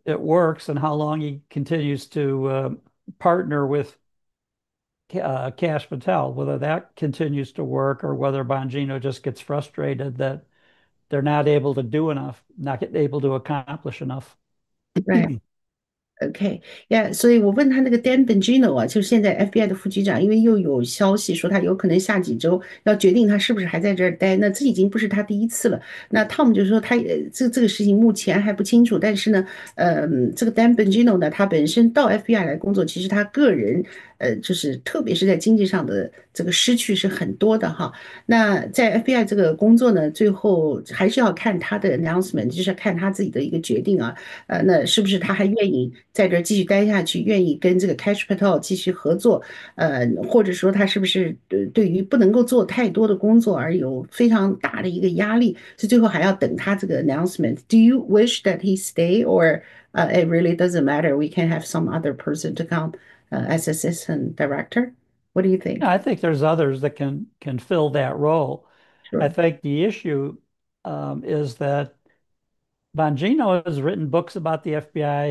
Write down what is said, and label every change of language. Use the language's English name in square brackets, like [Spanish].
[English] it works and how long he continues to partner with Cash Patel, whether that continues to work or whether Bongino just gets frustrated that they're not able to do enough, not able to accomplish enough. Right. [Chinese] OK，yeah，所以我问他那个 Dan Bongino 啊，就是现在 FBI 的副局长，因为又有消息说他有可能下几周要决定他是不是还在这儿待，那这已经不是他第一次了。那 Tom 就说他这个事情目前还不清楚，但是呢，这个 Dan Bongino 呢，他本身到 FBI 来工作，其实他个人就是特别是在经济上的这个失去是很多的哈。那在 FBI 这个工作呢，最后还是要看他的 announcement，就是看他自己的一个决定啊。那是不是他还愿意在这儿继续待下去，愿意跟这个 Cash Patel 继续合作？或者说他是不是对于不能够做太多的工作而有非常大的一个压力？所以最后还要等他这个 announcement。 [English] Do you wish that he stay, or it really doesn't matter? We can have some other person to come as assistant director. What do you Yeah, think? I think there's others that can fill that role. I Sure. think the issue is that Bongino has written books about the FBI.